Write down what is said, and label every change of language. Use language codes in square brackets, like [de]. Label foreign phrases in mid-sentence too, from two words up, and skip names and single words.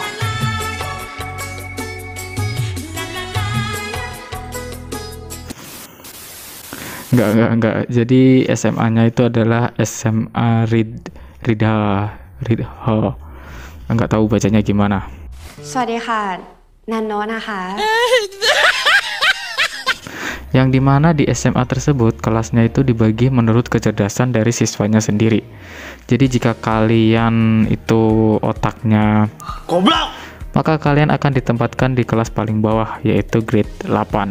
[id] Enggak. Jadi SMA-nya itu adalah SMA Ridha. Enggak tahu bacanya gimana. [th] สวัสดีค่ะ นันโนะนะคะ [id] Yang dimana di SMA tersebut kelasnya itu dibagi menurut kecerdasan dari siswanya sendiri. Jadi jika kalian itu otaknya goblok, maka kalian akan ditempatkan di kelas paling bawah, yaitu grade 8.